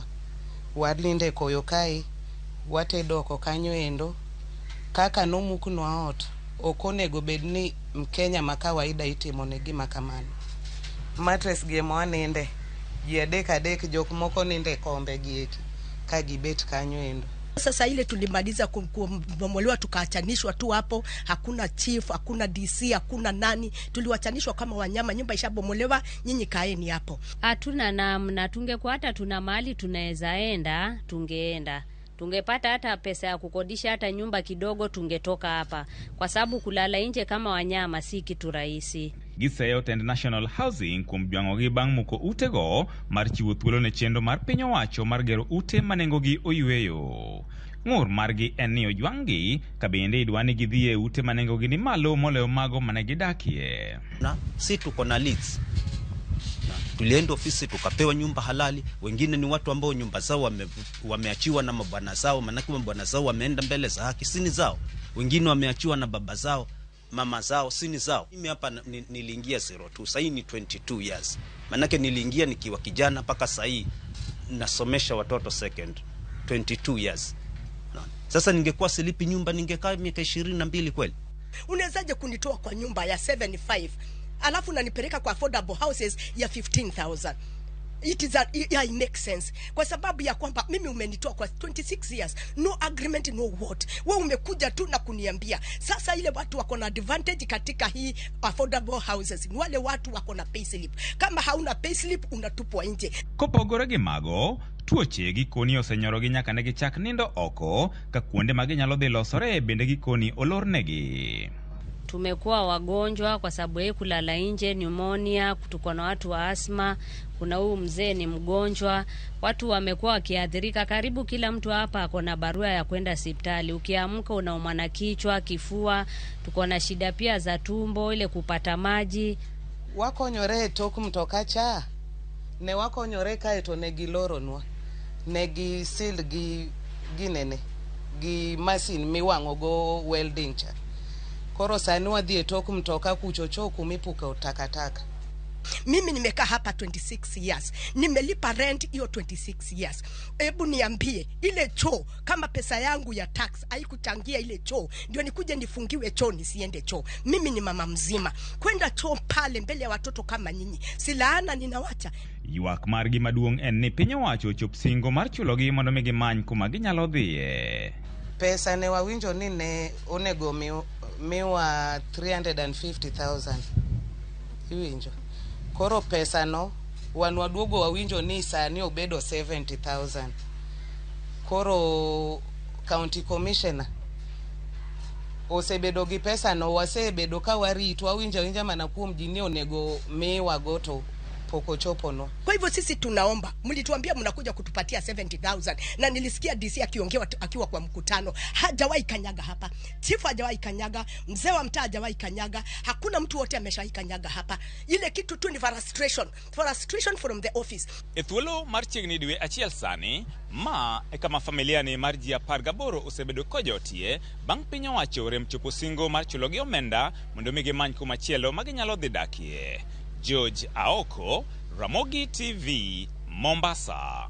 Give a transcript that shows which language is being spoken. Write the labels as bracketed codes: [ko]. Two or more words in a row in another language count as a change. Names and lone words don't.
[luo] Wadlinde koyo kae, watedo oko kanyo endo. Kaka nomuknwa ot, ok onego bed ni Mkenya ma kawaida itimo ne gima kamano. Mattress gi ema waninde, ji adek jok moko ninde kombe gieki ka gibet kanyo endo. [sw] Sasa ile tulimaliza kubomolewa tukaachanishwa tu hapo, hakuna chief, hakuna DC, hakuna nani, tuliwachanishwa kama wanyama, nyumba ishabomolewa, nyinyi kaeni hapo. Hatuna namna, tungekuwa hata tuna mahali tunaweza enda, tungeenda. Tungepata hata pesa ya kukodisha hata nyumba kidogo, tungetoka hapa. Kwa sababu kulala nje kama wanyama si kitu rahisi. [luo] Giseyo tend National Housing kum jwangogi bang' muko utego mar chiwo thuolo ne chenro mar piny owacho mar gero ute manengogi oyweyo. Ng'ur margi en ni ojwang'gi ka bende idwani gidhie ute manengogi ni malo molewo mago mane gidakie. [sw] Si tuko na leads. Tulienda ofisi tukapewa nyumba halali. Wengine ni watu ambao nyumba zao wameachiwa na mabwana zao, manake mabwana zao wameenda mbele za haki, sini zao. Wengine wameachiwa na baba zao, mama zao, sini zao. Mimi hapa niliingia 02, sasa ni 22 years. Manake niliingia nikiwa kijana mpaka sasa nasomesha watoto second 22 years. Sasa ningekuwa silipi nyumba ningekaa miaka 22 kweli. Unawezaje kunitoa kwa nyumba ya 75 alafu unanipeleka kwa [en] affordable houses [sw] ya 15,000? [en] It makes sense [sw] kwa sababu ya kwamba mimi umenitoa kwa 26 years, [en] no agreement, no what. [sw] Wewe umekuja tu na kuniambia sasa ile watu wako na advantage katika hii [en] affordable houses [sw] ni wale watu wako na payslip. Kama hauna payslip unatupwa nje. [luo] Kopogore gi mago, tuoche gikoni osenyoro gi nyaka ne gichak nindo oko ka kuonde ma ginyalo dhi losore bende gikoni olornegi. [sw] Tumekuwa wagonjwa kwa sababu ya kulala nje, pneumonia, tuko na watu wa asma, kuna huyu mzee ni mgonjwa, watu wamekuwa wakiathirika. Karibu kila mtu hapa ako na barua ya kwenda hospitali. Ukiamka unaumwa na kichwa, kifua, tuko na shida pia za tumbo, ile kupata maji. [luo] Wakonyore tok mtoka cha ne wakonyore kae to ne giloronwa ne gi sil gi ginene gi machine miwango go welding cha. Koro sani wadhi e tok mtoka kuchocho kumipuka takataka. [sw] Mimi nimekaa hapa 26 years. Nimelipa rent hiyo 26 years. Hebu niambie ile choo kama pesa yangu ya tax haikuchangia ile choo ndio nikuje nifungiwe choo nisiende choo. Mimi ni mama mzima. Kwenda choo pale mbele ya watoto kama nyinyi. Silaana ninawacha. [luo] Ywak margi maduong' en ni piny owacho chop singo mar chulogi mondo mi gimany kuma ginyalo dhiye. Pesa ne wawinjo ni ne onego miwa 350,000. Iwinjo. Koro pesa no wan waduogo wawinjo ni sani obedo 70,000. Koro [en] county commissioner [luo] osebedo gi pesa no wasebedo ka warito wawinja mana kuom jini onego miwa goto poko chopo no. [sw] Kwa hivyo sisi tunaomba, mlituambia mnakuja kutupatia 70,000 na nilisikia DC akiwa kwa mkutano. Hajawahi kanyaga hapa. Chief hajawahi kanyaga, mzee wa mtaa hajawahi kanyaga, hakuna mtu wote ameshawahi kanyaga hapa. Ile kitu tu ni [en] frustration from the office. [luo] Ethuolo mar chiegni dwe achiel sani ma e kama familia ni mar ji 18 osebedo kojotie bang' piny owacho rem chopo singo mar chulogi omenda mondo mi gimany kumachielo ma ginyalo dhi dakie. George Aoko, Ramogi TV, Mombasa.